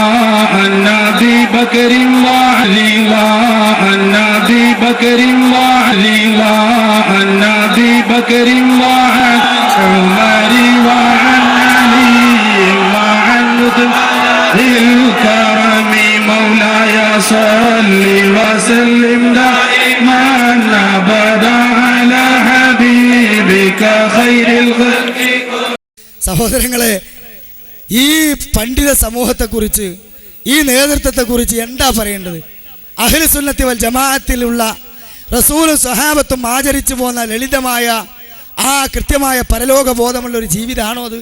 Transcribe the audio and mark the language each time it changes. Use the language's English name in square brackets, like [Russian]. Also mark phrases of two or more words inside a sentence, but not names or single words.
[Arabic] عن أبي بكر رضا عن أبي بكر رضا عن أبي بكر وعن عمر وعن علي وعن ذي الكرم مولاي صل وسلم دائما أبدا على حبيبك خير الخلق. [Malayalam] സഹോദരങ്ങളെ, ഈ പണ്ഡിത സമൂഹത്തെക്കുറിച്ച്, ഈ നേതൃത്വത്തെക്കുറിച്ച് എന്താ പറയേണ്ടത്? [Arabic] أهل السنة والجماعة [Malayalam] റസൂലും സ്വഹാബത്തും ആചരിച്ചു പോന്ന ലളിതമായ ആ കൃത്യമായ പരലോക ബോധമുള്ള ഒരു ജീവിതമാണോ അത്?